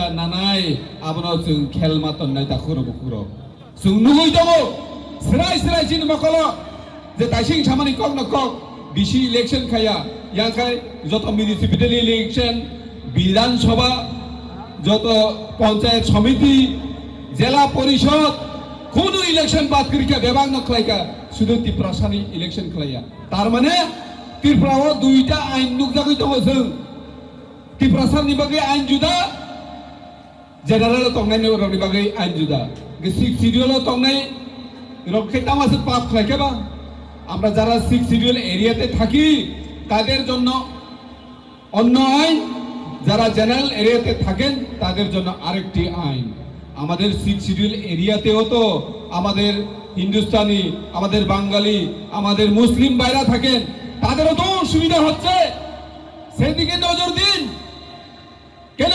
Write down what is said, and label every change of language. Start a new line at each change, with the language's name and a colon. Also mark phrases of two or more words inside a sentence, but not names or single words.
Bodo: नानाय आबनो जों खेलमा तन्नाय दाखुरो बुखुरो जों नुगै दङ स्राय चिनि मकलो जे दाइसिं सामानि कक न कक बिसि इलेक्शन खाया याखाय जत
English: municipality election
Bodo: विधानसभा जत पंचायत समिति जिला परिषद कोनो इलेक्शन बात करिका बेबाग न खलायका सुदु तिप्रासानि इलेक्शन खलाया तार माने त्रिपुराव दुईटा आइन नुकजागै दङ जों तिप्रासानि बागै आइन जुदा जेनारेल तंनायनि रनि बागै आइन जुदा सिक्स शिडिउल तंनाय
Bangla: রক্ষে তামাসে পাপ খাইকেবা আমরা যারা 6 শিডিউল এরিয়াতে থাকি তাদের জন্য অন্য আইন যারা জেনারেল এরিয়াতে থাকেন তাদের জন্য আরেকটি আইন আমাদের 6 শিডিউল এরিয়াতেও তো আমাদের হিন্দুস্তানি আমাদের বাঙালি আমাদের মুসলিম ভাইরা থাকেন তাদেরও তো সুবিধা হচ্ছে সেদিকে নজর দিন কেন